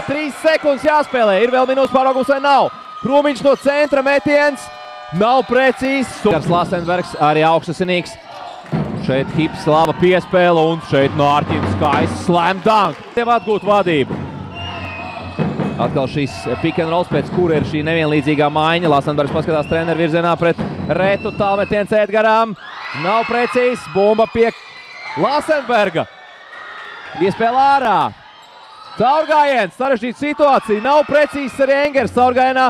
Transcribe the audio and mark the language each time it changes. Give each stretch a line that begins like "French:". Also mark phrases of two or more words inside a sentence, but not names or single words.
Latvian: 3 sekundes jāspēlē. Ir vēl minūtes pāraugums vai nav? Krūmiņš no centra metiens. Nav precīzs. Lasenbergs arī augstasinīgs. Šeit Hips laba piespēle un šeit Nārķins skaists
English: slam dunk.
Latvian: Tev atgūt vadību. Atkal šīs
English: pick and rolls,
Latvian: pēc kura ir šī nevienlīdzīgā maiņa. Lasenbergs paskatās treneru virzienā pret Retu. Tālmetiens Edgaram. Nav precīzs. Bumba pie Lasenberga. Piespēle ārā. Caurgājiens, sarežģīta situācija. Nav precīzs arī Engers caurgājienā.